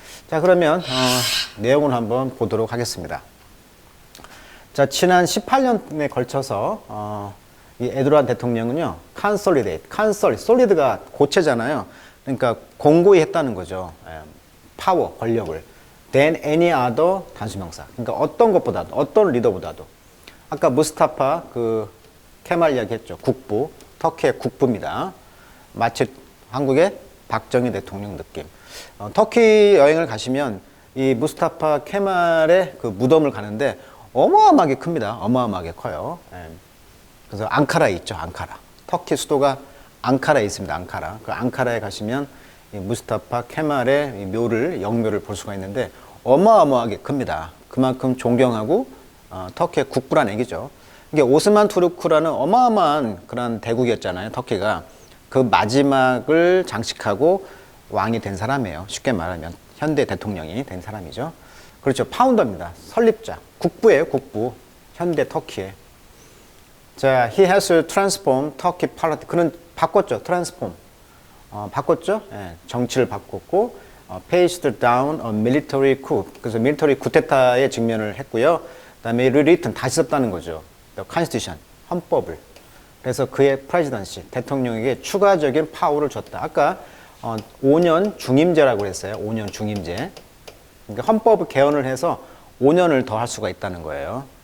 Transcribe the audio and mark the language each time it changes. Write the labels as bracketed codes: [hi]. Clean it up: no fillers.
[ko] 자, 그러면 내용을 한번 보도록 하겠습니다. 자, 지난 18년에 걸쳐서 이 에르도안 대통령은요, 솔리드가 고체잖아요. 그러니까 공고히 했다는 거죠. 파워, 권력을. [en] than any other [ko] 단수명사. 그러니까 어떤 것보다도, 어떤 리더보다도. 아까 무스타파 그 케말 이야기했죠. 국부, 터키의 국부입니다. 마치 한국의 박정희 대통령 느낌. 터키 여행을 가시면 이 무스타파 케말의 그 무덤을 가는데 어마어마하게 큽니다. 어마어마하게 커요. 그래서 앙카라에 있죠. 앙카라. 터키 수도가 앙카라에 있습니다. 앙카라. 그 앙카라에 가시면 이 무스타파 케말의 이 묘를, 영묘를 볼 수가 있는데 어마어마하게 큽니다. 그만큼 존경하고 터키의 국부란 얘기죠. 이게 오스만 투르크라는 어마어마한 그런 대국이었잖아요. 터키가. 그 마지막을 장식하고 왕이 된 사람이에요. 쉽게 말하면 현대 대통령이 된 사람이죠. 그렇죠. 파운더입니다. 설립자. 국부예요. 국부. 현대 터키의. [en] 자, he has transformed Turkey politics. [ko] 그는 바꿨죠. transform. 바꿨죠. 예, 정치를 바꿨고 [en] paced down a military coup. [ko] 그래서 밀리터리 쿠데타에 직면을 했고요. 그다음에 rewritten 다시 썼다는 거죠. [en] The constitution. [ko] 헌법을. 그래서 그의 프레지던시 대통령에게 추가적인 파워를 줬다. 아까 5년 중임제라고 그랬어요. 5년 중임제. 그러니까 헌법을 개헌을 해서 5년을 더 할 수가 있다는 거예요.